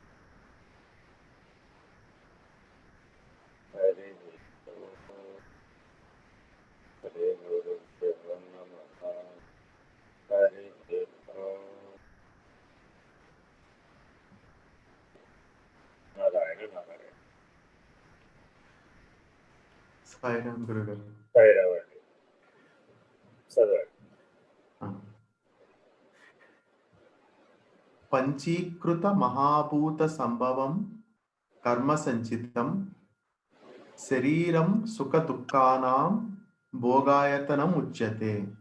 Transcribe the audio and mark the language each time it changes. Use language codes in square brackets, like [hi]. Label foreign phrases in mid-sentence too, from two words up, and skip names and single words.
[sa] हरिः ओम् श्रीगुरुभ्यो नमः। हरिः ओम् नारायण नारायण [te] సాయిరాం గురుగారు. భైరవండి చదవండి. [sa] పంచీకృత మహాభూత సంభవం కర్మ సంచితం శరీరం సుఖ దుఃఖానాం భోగాయతనం ఉచ్యతే.